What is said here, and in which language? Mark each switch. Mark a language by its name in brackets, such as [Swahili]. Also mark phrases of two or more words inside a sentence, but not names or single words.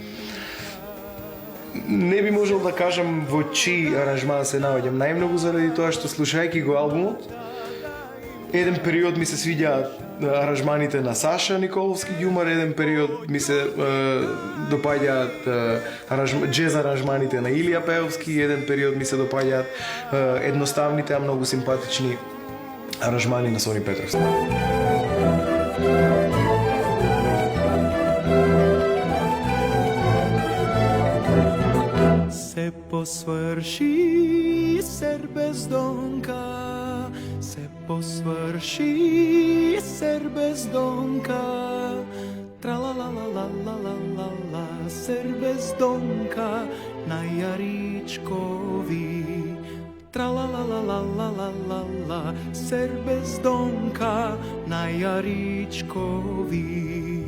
[Macedonian] Не би можел да кажам во чии аранжман се наоѓам најмногу заради тоа што слушајќи го албумот, еден период ми се свиѓаат аранжманите на Саша Николовски Ѓумар, еден период ми се допаѓаат џез аранжманите на Илија Пеовски, еден период ми се допаѓаат едноставните, а многу симпатични аранжмани на Сони Петровски. Се посврши сер бездонка, се посврши сер бездонка, тра-ла-ла-ла-ла-ла-ла-ла-ла, сер бездонка на Јаричкови. Тра-ла-ла-ла-ла-ла-ла-ла, сер бездонка на Јаричкови.